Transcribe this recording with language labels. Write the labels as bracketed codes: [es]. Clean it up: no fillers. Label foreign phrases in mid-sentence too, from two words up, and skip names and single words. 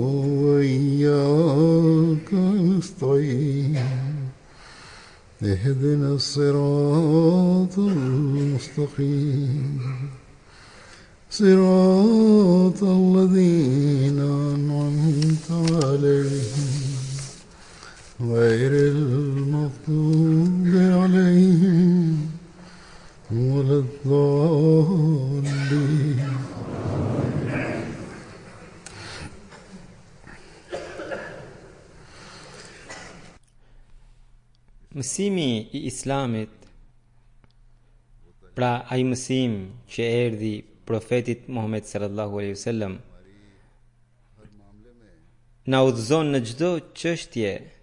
[ar] وإياك نستعين اهدنا الصراط المستقيم صراط الذين أنعمت عليهم غير المغضوب عليهم ولا الضالين. [sq] Mësimi I Islamit, pra ai mësim që erdhi profetit Muhammed [ar] صلى الله عليه وسلم, [sq] na udhëzon në çdo çështje.